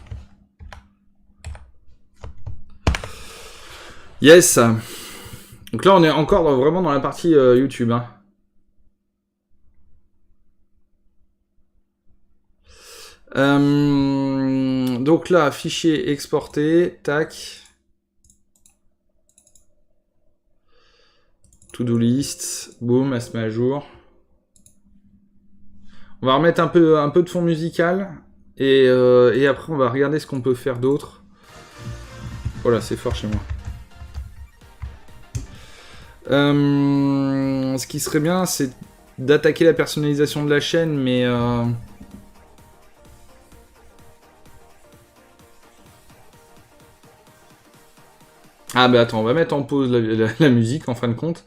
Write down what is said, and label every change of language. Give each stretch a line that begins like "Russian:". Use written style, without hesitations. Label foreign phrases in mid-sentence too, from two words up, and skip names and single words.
English: Yes.
French: Donc là, on est encore vraiment dans la partie YouTube. Hein. Donc là, fichier exporté, tac.
English: To-do list,
French: boum, elle se met à jour. On va remettre un peu de fond musical et après on va regarder ce qu'on peut faire d'autre. Voilà, c'est fort chez moi. Ce qui serait bien, c'est d'attaquer la personnalisation de la chaîne, mais ah bah attends, on va mettre en pause la musique en fin de compte.